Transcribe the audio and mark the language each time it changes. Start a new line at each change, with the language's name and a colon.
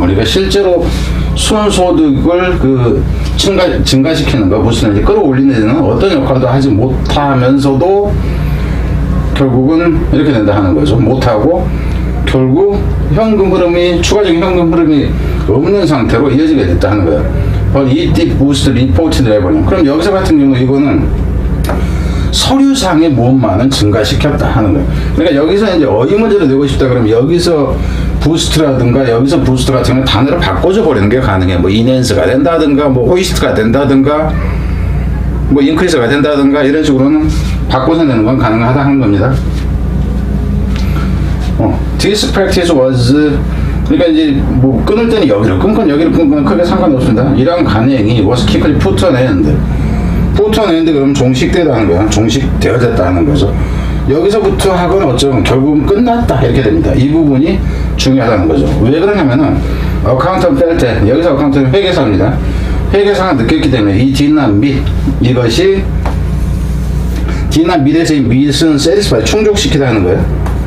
Korean: 그러니까 실제로 순소득을 증가시키는 거, 무슨 끌어올리는 데는 어떤 역할도 하지 못하면서도 결국은 이렇게 된다 하는 거죠. 못하고 결국 현금 흐름이, 추가적인 현금 흐름이 없는 상태로 이어지게 됐다 하는 거예요.
English: But it did boost reported revenue.
Korean: 그럼 여기서 같은 경우 이거는 서류상의 모험만은 증가시켰다 하는 거예요. 그러니까 여기서 이제 어휘 문제를 내고 싶다 그러면 여기서 부스트라든가 여기서 부스트 같은 경우는 단어를 바꿔줘 버리는 게 가능해. 뭐 인핸스가 된다든가 뭐 호이스트가 된다든가 뭐 인크리스가 된다든가 이런 식으로는 바꿔서 내는 건 가능하다 하는 겁니다.
English: This practice was,
Korean: 그러니까 이제 뭐 끊을 때는 여기를 끊건 여기를 끊건 크게 상관없습니다. 이러한 관행이
English: was quickly put an end.
Korean: put an end 그러면 종식되다는 거야. 종식되어졌다는 거죠. 여기서부터 하거나 어쩌면 결국은 끝났다 이렇게 됩니다. 이 부분이 중요하다는 거죠. 왜 그러냐면은 어카운턴트 뺄 때 여기서 어카운턴트 회계사입니다. 회계사가 느꼈기 때문에 이 didn't meet, 이것이 didn't meet에서 이 meet은 satisfy, 충족시키다는 거예요.